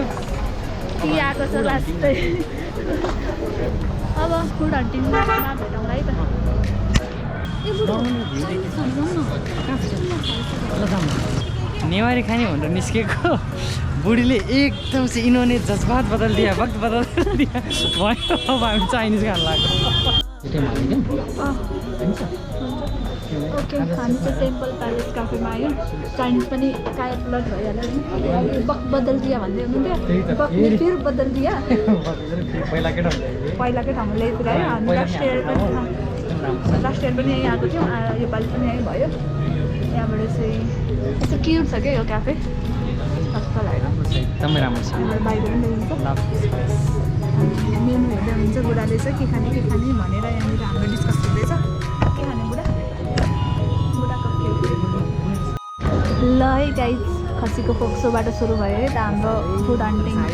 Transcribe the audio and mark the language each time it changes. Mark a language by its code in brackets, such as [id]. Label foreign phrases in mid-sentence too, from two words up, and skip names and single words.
[ne] कि आएको छ लास्टै अब [en] food huntingमा [ne] भेटौँला है त नेवारी खाने भनेर निस्केको बुढीले [hi] एकदम से इन्होंने जज्बात बदल दिया वक्त बदल दिया [ne] भयो अब हामी चाइनिज खान लाग्यो ओके हामी चाहिँ टेम्पल प्यालेस क्याफेमा आयो चाइनिज पनि काय प्लट भइहाल्यो नि [hi] वक्त बदल दिया [ne] भन्दै हुनुहुन्थ्यो [hi] वक्तले फिर बदल दिया [ne] पहिलाकै ठाउँमा ल्याइपुऱ्यायो हामी [en] last year [ne] पनि यहीँ आएको थियौँ योपालि पनि यहीँ भयो यहाँबाट चाहिँ यस्तो क्युट छ क्या यो क्याफे कस्तो लाग्यो एकदमै राम्रो छ यहाँबाट बाहिर पनि देखिन्छ मेनु हेर्दै हुन्छ बुढाले चाहिँ के खाने भनेर यहाँनिर हाम्रो डिस्कस हुँदैछ के खाने बुढाको ल है गाइज खसीको फोक्सोबाट सुरु भयो है त हाम्रो [en] food hunting